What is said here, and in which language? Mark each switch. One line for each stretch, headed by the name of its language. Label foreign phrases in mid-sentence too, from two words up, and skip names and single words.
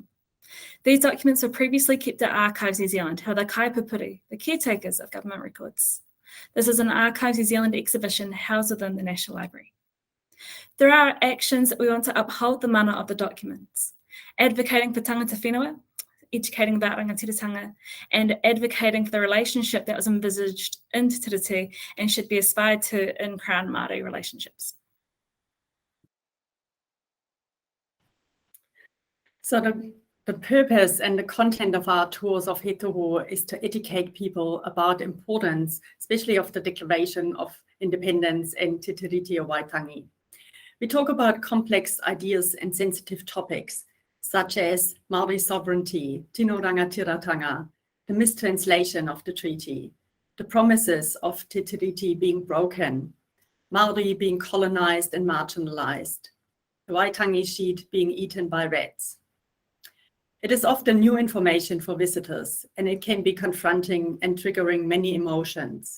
English: These documents were previously kept at Archives New Zealand, who are the kaipupuri, the caretakers of government records. This is an Archives New Zealand exhibition housed within the National Library. There are actions that we want to uphold the mana of the documents, advocating for
Māori: tangata whenua,
English: educating about rangatiratanga, and advocating for the relationship that was envisaged in Te Tiriti and should be aspired to in Crown Māori relationships. So the purpose and the content of our tours of He Tohu is to educate people about the importance, especially of the Declaration of Independence and Te Tiriti o Waitangi. We talk about complex ideas and sensitive topics, such as Māori sovereignty,
Māori: tino rangatiratanga,
English: the mistranslation of the treaty, the promises of Te Tiriti being broken, Māori being colonized and marginalized, the Waitangi sheet being eaten by rats. It is often new information for visitors, and it can be confronting and triggering many emotions.